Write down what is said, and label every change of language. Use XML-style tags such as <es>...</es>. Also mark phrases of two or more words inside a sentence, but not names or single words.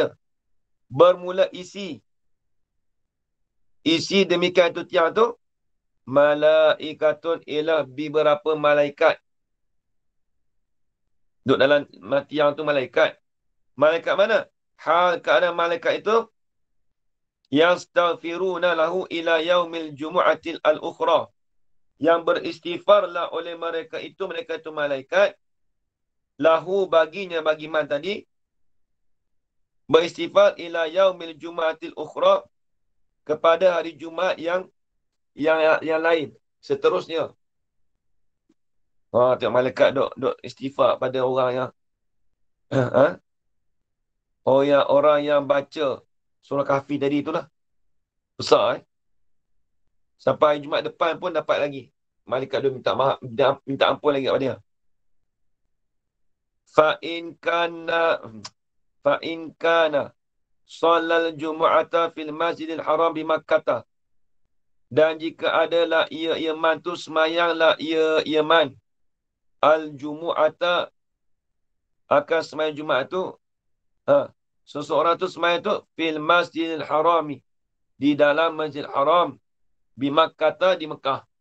<ms>Bermula isi. Isi demikian itu tiang tu. Malaikatun ialah beberapa malaikat. Duduk dalam tiang tu malaikat. Malaikat mana? Hal keadaan malaikat itu.</ms> <ar>يستغفرون له إلى يوم الجمعة الأخرى.</ar> <ms>Yang beristighfarlah oleh mereka itu malaikat. Lahu baginya, bagi man tadi.</ms> <ar>Beristighfar إلى يوم الجمعة الأخرى.</ar> <ms>Kepada hari Jumaat yang lain. Seterusnya. Tengok malaikat duk istighfar pada orang yang orang yang baca surah Kahfi tadi itulah. Besar Sampai Jumaat depan pun dapat lagi. Malaikat dia minta ampun lagi kepada dia.</ms> <ar>فإن كان صلى الجمعة في المسجد الحرام di Makkah.</ar> <ms>Dan jika adalah ia iman tu semayanglah ia iman al-jumu'ata akan semayang Jumaat tu seseorang tu semayang tu</ms> <ar>في المسجد الحرام</ar> <ms>di dalam masjid haram di Makkah di Mekah.</ms>